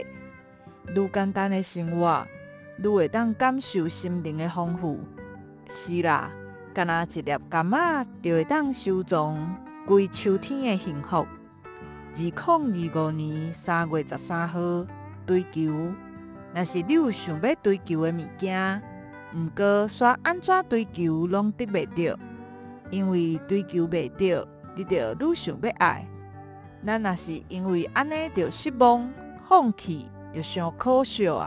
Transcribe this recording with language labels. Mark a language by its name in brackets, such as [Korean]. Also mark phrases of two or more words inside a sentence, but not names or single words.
[Min Nan Chinese] 愈簡單的生活，愈會當感受心靈的豐富。是啦，干那一粒柑仔，就會當收藏規秋天的幸福。2025年3月13號，追求。若是你有想要追求的物件，毋過煞安怎追求攏得袂到，因為追求袂到，你就愈想要愛。咱若是因為安尼就失望、放棄，就傷可惜啊！